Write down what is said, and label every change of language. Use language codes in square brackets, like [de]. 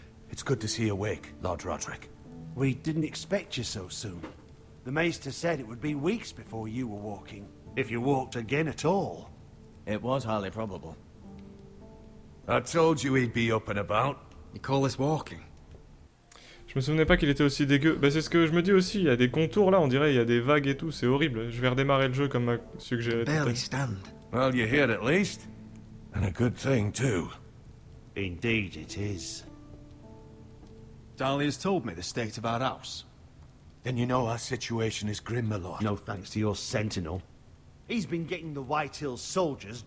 [en] It's good to see you awake, Lord Roderick. We didn't expect you so soon. The Maester said it would be weeks before you were walking, if you walked again at all. It was highly probable. I told you he'd be up and about. You call this walking? [fr] Je me souvenais pas qu'il était aussi dégueu. Bah c'est ce que je me dis aussi, il y a des contours là, on dirait il y a des vagues et tout, c'est horrible. Je vais redémarrer le jeu comme m'a suggéré [en] Barely [fr] Telltale. [en] stand. Well, you're here at least. And a good thing, too. Indeed it is. Dahlia's told me the state of our house. Then you know our situation is grim, my lord. No thanks to your sentinel. He's been getting the White Hills soldiers